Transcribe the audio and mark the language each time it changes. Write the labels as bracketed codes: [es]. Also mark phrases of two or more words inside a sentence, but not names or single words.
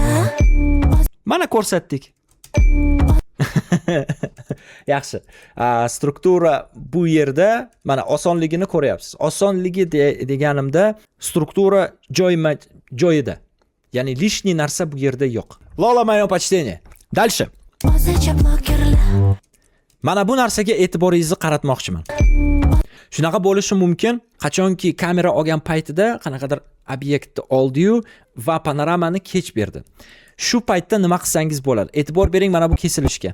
[uz] Mana ko'rsatdik. Yaxshi. Struktura bu yerda mana osonligini ko'ryapsiz. Osonligi deganimda struktura joyida. Ya'ni lishniy narsa bu yerda yo'q. Lola, [ru] моё почтение. Дальше. [uz] O'zicha blokerlar. Mana bu narsaga e'tiboringizni qaratmoqchiman. Shunaqa bo'lishi mumkin, qachonki kamera olgan paytida qanaqadir obyektni oldi-yu va panoramani kech berdi. Shu paytda nima qilsangiz bo'ladi? E'tibor bering mana bu kesilishga.